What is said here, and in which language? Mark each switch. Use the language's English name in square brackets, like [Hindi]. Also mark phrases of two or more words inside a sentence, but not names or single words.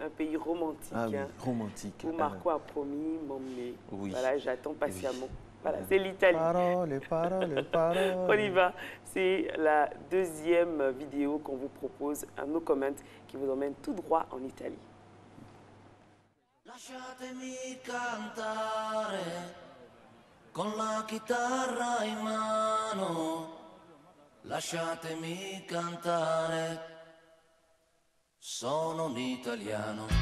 [French] Un pays romantique. Ah oui, romantique. Où Marco a promis m'emmener. Oui. Voilà, j'attends patiemment. Voilà, c'est l'Italie. Parole. On y va. C'est la deuxième vidéo qu'on vous propose, un no comment qui vous emmène tout droit en Italie. [Italian] Lasciatemi cantare con la chitarra in mano. Lasciatemi cantare. Sono un italiano.